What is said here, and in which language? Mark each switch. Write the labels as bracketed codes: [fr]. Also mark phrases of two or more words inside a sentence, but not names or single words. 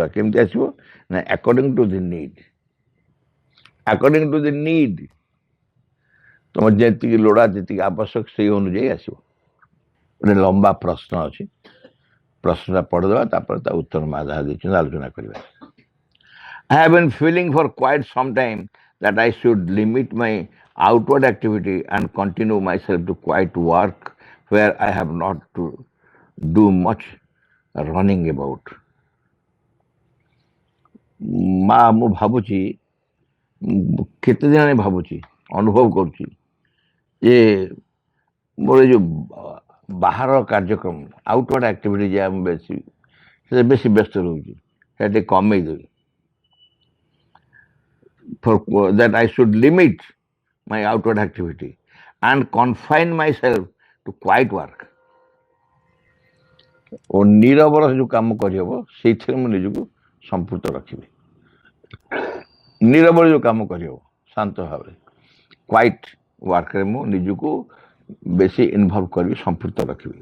[or] କେମିତି ଆସିବ ନା [en] according to the need. according to the need, [or] ତମ ଯେତିକି ଲୋଡ଼ା, ଯେତିକି ଆବଶ୍ୟକ, ସେଇ ଅନୁଯାୟୀ ଆସିବ। ଗୋଟେ ଲମ୍ବା ପ୍ରଶ୍ନ ଅଛି, ପ୍ରଶ୍ନଟା ପଢ଼ିଦେବା, ତାପରେ ତା ଉତ୍ତର ମା ଯାହା ଦେଇଛନ୍ତି ଆଲୋଚନା କରିବା। [en] I have been feeling for quite some time that I should limit my outward activity and continue myself to quiet work where I have not to do much running about. [or] ମା, ମୁଁ ଭାବୁଛି, କେତେ ଦିନ ହେଲାଣି ଭାବୁଛି, ଅନୁଭବ କରୁଛି ଯେ ମୋର ଏ ଯୋଉ ବାହାର କାର୍ଯ୍ୟକ୍ରମ, [en] outward activity [or] ଯାହା ମୁଁ ସେଥିରେ ବେଶୀ ବ୍ୟସ୍ତ ରହୁଛି, ସେଟା ଟିକେ କମେଇ ଦେବି। [en] For that I should limit my outward activity and confine myself to quiet work. [or] ଓ ନୀରବର ଯୋଉ କାମ କରିହେବ ସେଇଥିରେ ମୁଁ ନିଜକୁ ସମ୍ପୃକ୍ତ ରଖିବି। ନୀରବର ଯୋଉ କାମ କରିହେବ ଶାନ୍ତ ଭାବରେ, [en] quiet work [or] ମୁଁ ନିଜକୁ ବେଶୀ ଇନଭଲ୍ଭ କରିବି, ସମ୍ପୃକ୍ତ ରଖିବି।